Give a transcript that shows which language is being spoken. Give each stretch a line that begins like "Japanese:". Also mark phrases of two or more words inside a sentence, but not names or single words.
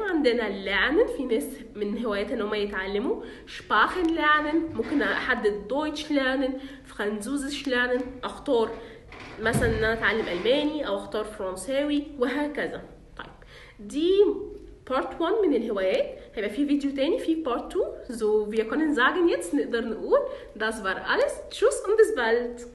Arabic: عندنا لعنن، في ناس من هواياتها ان هم يتعلموا
German: Sprachen lernen,
Arabic: ممكن احدد
German: Deutsch lernen, Französisch lernen,
Arabic: اختار مثلا ان انا اتعلم الماني او اختار فرنساوي وهكذا. طيب دي بارت 1 من الهوايات. هيبقى في فيديو تاني في بارت 2.
German: So wir können sagen jetzt
Arabic: نقدر نقول
German: das war alles. Tschüss und bis bald.